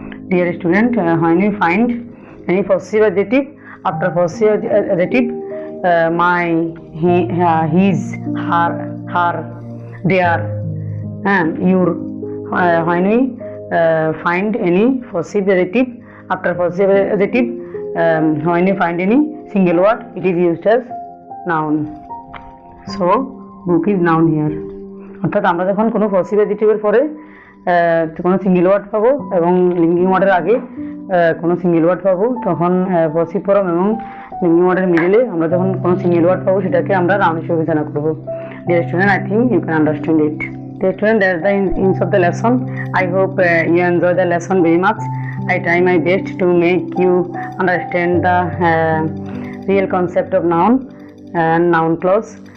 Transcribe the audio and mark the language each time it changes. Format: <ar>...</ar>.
<en>Dear student, when you find any possessive adjective, after possessive adjective, my, his, her, their, your when we find any possessive adjective, after possessive adjective, when you find any single word, it is used as noun. So book is noun here.</en> <bn>অর্থাৎ আমরা যখন কোনো passive অ্যাডজেক্টিভের পরে কোনো single word পাবো এবং linking ওয়ার্ডের আগে কোনো সিঙ্গেল ওয়ার্ড পাবো, তখন পসিভ ফর্ম এবং লিঙ্কিং ওয়ার্ডের মিডলে আমরা যখন কোনো সিঙ্গেল ওয়ার্ড পাবো সেটাকে আমরা নাউন হিসেবে বিবেচনা করবো।</bn> <en>Dear student, I think you can understand it. Dear student, that's the end of the lesson. I hope you enjoy the lesson very much. I try my best to make you understand the real concept of noun and noun clause.</en>